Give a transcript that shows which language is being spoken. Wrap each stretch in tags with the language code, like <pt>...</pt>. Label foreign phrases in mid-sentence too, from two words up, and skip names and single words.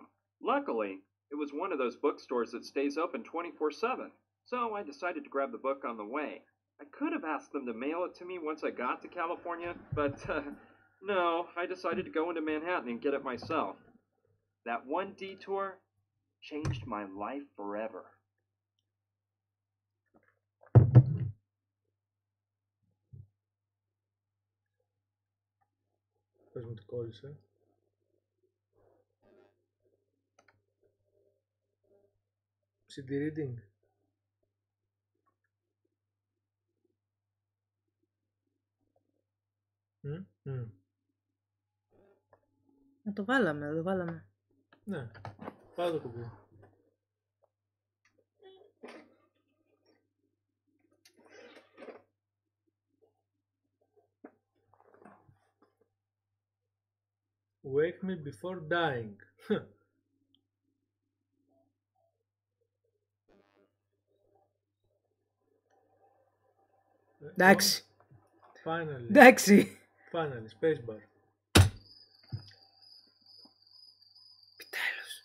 <en>Luckily, it was one of those bookstores that stays open 24/7, so I decided to grab the book on the way. I could have asked them to mail it to me once I got to California, but no, I decided to go into Manhattan and get it myself. That one detour changed my life forever.</en> <el>Πες μου τι κόλλησε.</el> <en>CD reading.</en> <el>Το βάλαμε. Ναι, πάρε το κουμπί.</el> <en>Wake me before dying.</en> <el>Εντάξει.</el> <en>Finally.</en> <el>Εντάξει.</el> <en>Finally, spacebar.</en> <el>Επιτέλους.</el>